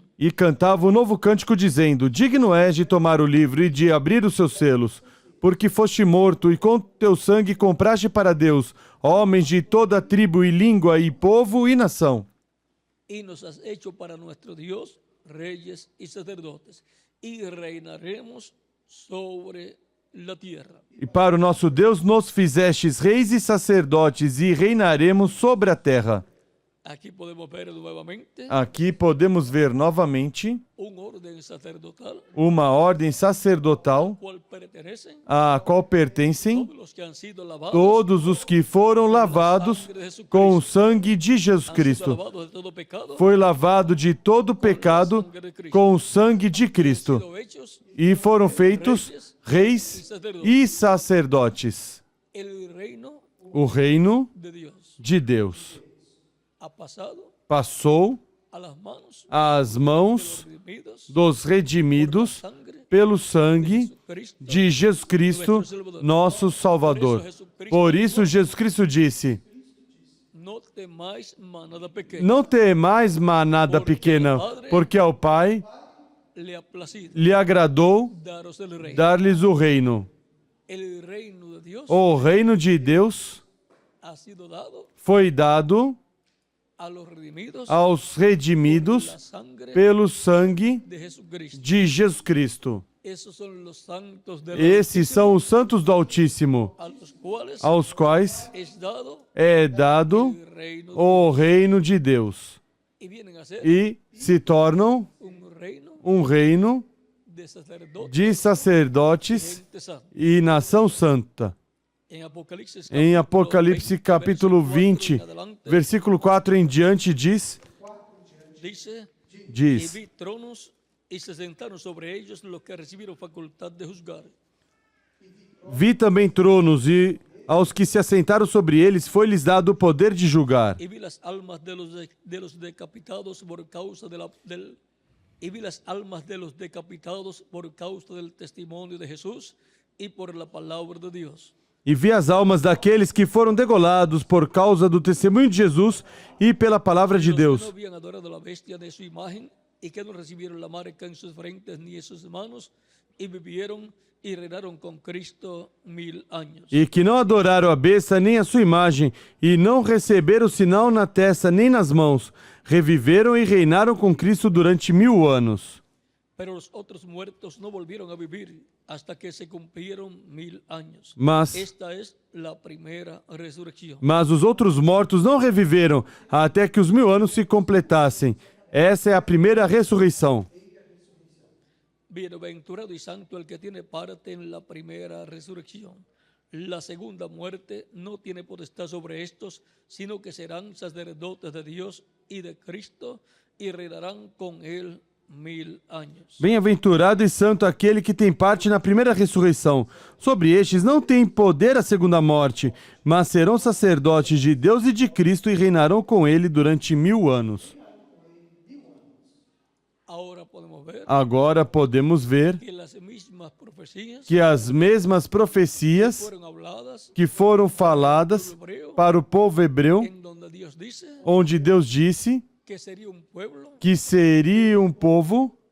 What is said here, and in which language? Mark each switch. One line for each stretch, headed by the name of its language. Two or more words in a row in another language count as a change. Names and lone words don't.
Portuguese: E cantava um novo cântico dizendo: digno és de tomar o livro e de abrir os seus selos, porque foste morto e com teu sangue compraste para Deus homens de toda tribo e língua e povo e nação.
Spanish: Y nos has hecho para nuestro Dios reyes y sacerdotes, y reinaremos sobre la tierra.
Portuguese: E para o nosso Deus nos fizestes reis e sacerdotes e reinaremos sobre a terra.
Spanish: Aquí podemos ver nuevamente
Portuguese: Aqui podemos ver novamente
Spanish: un orden sacerdotal
Portuguese: uma ordem sacerdotal
Spanish: cual pertenecen
Portuguese: a qual pertencem
Spanish: todos los que han sido lavados
Portuguese: todos os que foram lavados com o sangue de Jesus
Spanish: han sido Cristo. lavados de todo pecado,
Portuguese: Foi lavado de todo pecado com o sangue de Cristo
Spanish: sido hechos
Portuguese: e foram feitos reis e sacerdotes.
Spanish: el reino
Portuguese: O reino
Spanish: de Dios.
Portuguese: de Deus
Spanish: Ha pasado
Portuguese: passou
Spanish: a las manos
Portuguese: às mãos
Spanish: de los redimidos
Portuguese: dos redimidos
Spanish: sangre
Portuguese: pelo sangue Cristo. de Jesus Cristo, nosso Salvador. Por isso, Jesus Cristo disse:
Spanish: No temáis manada pequeña,
Portuguese: não temais manada pequena, porque ao Pai
Spanish: le ha placido
Portuguese: lhe agradou
Spanish: daros el reino.
Portuguese: dar-lhes o reino.
Spanish: el reino de Dios
Portuguese: o reino de Deus
Spanish: ha sido dado
Portuguese: foi dado
Spanish: a los redimidos
Portuguese: aos
Spanish: por la
Portuguese: redimidos
Spanish: sangre
Portuguese: pelo sangue
Spanish: de Jesucristo.
Portuguese: de Jesus Cristo.
Spanish: Esos son los santos del
Portuguese: Esses são os santos do Altíssimo,
Spanish: a los cuales
Portuguese: aos quais
Spanish: es dado
Portuguese: é dado
Spanish: el reino
Portuguese: o reino de Deus
Spanish: y vienen a ser
Portuguese: e se tornam
Spanish: un reino
Portuguese: um reino
Spanish: de sacerdotes
Portuguese: de sacerdotes
Spanish: gente santa.
Portuguese: e nação santa. Em Apocalipse capítulo 20, versículo 4 em diante diz,
Spanish: dice, y
Portuguese: diz:
Spanish: vi tronos y se sentaron sobre ellos los que recibieron facultad de juzgar.
Portuguese: Vi também tronos e aos que se assentaram sobre eles foi-lhes dado o poder de julgar.
Spanish: Y vi las almas de los decapitados por causa y vi las almas de los decapitados por causa del testimonio de Jesús y por la palabra de Dios.
Portuguese: E vi as almas daqueles que foram degolados por causa do testemunho de Jesus e pela palavra de
Spanish: Los que no
Portuguese: Deus.
Spanish: habían adorado la bestia de su imagen y que no recibieron la marca en sus frentes ni en sus manos y vivieron y reinaron con Cristo 1000 años.
Portuguese: E que não adoraram a besta nem a sua imagem, e não receberam o sinal na testa nem nas mãos, reviveram e reinaram com Cristo durante 1000 anos.
Spanish: Pero los otros muertos no volvieron a vivir hasta que se cumplieron 1000 años.
Portuguese: Mas
Spanish: Esta es la primera resurrección.
Portuguese: os outros mortos não reviveram até que os 1000 anos se completassem. Essa é a primeira ressurreição.
Spanish: Bienaventurado y santo el que tiene parte en la primera resurrección. La segunda muerte no tiene potestad sobre estos, sino que serán sacerdotes de Dios y de Cristo y reinarán con él 1000 años.
Portuguese: Bem-aventurado e santo aquele que tem parte na primeira ressurreição. Sobre estes não tem poder a segunda morte, mas serão sacerdotes de Deus e de Cristo e reinarão com ele durante 1000 anos. Agora podemos ver que as mesmas profecias que foram faladas para o povo hebreu, onde Deus disse que seria um povo